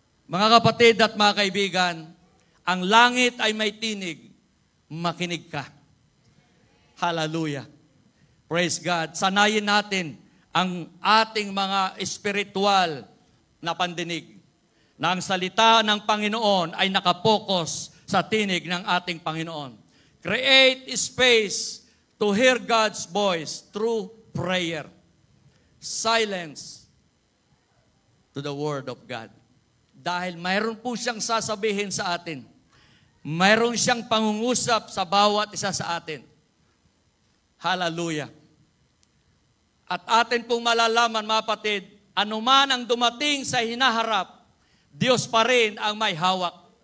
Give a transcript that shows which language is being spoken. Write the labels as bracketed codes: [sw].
[tl] Mga kapatid at mga kaibigan, ang langit ay may tinig, makinig ka. Hallelujah. [en] Praise God. [tl] Sanayin natin ang ating mga espiritual na pandinig, na ang salita ng Panginoon ay nakapokus sa tinig ng ating Panginoon. [en] Create space to hear God's voice through prayer. Silence to the Word of God. [tl] Dahil mayroon po siyang sasabihin sa atin. Mayroon siyang pangungusap sa bawat isa sa atin. Hallelujah. At atin pong malalaman, mga kapatid, anuman ang dumating sa hinaharap, Diyos pa rin ang may hawak.